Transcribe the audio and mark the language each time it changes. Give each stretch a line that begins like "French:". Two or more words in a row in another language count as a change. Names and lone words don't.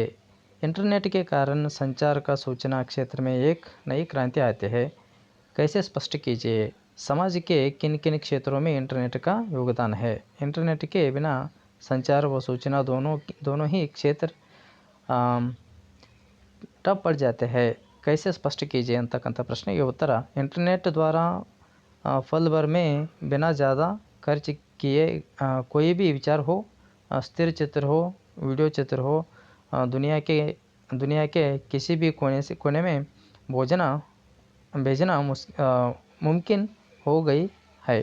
Hindi: इंटरनेट के कारण संचार का सूचना क्षेत्र में एक नई क्रांति आती है, कैसे स्पष्ट कीजिए? समाज के किन किन क्षेत्रों में इंटरनेट का योगदान है? इंटरनेट के बिना संचार व सूचना दोनों ही क्षेत्र ठप पड़ जाते हैं, कैसे स्पष्ट कीजिए
Kannada: ಅಂತಕ್ಕಂಥ ಪ್ರಶ್ನೆಗೆ ಉತ್ತರ,
Hindi: इंटरनेट द्वारा पल भर में बिना ज़्यादा खर्च किए कोई भी विचार हो, स्थिर चित्र हो, वीडियो चित्र हो, दुनिया के किसी भी कोने में भेजना मुमकिन हो गई है।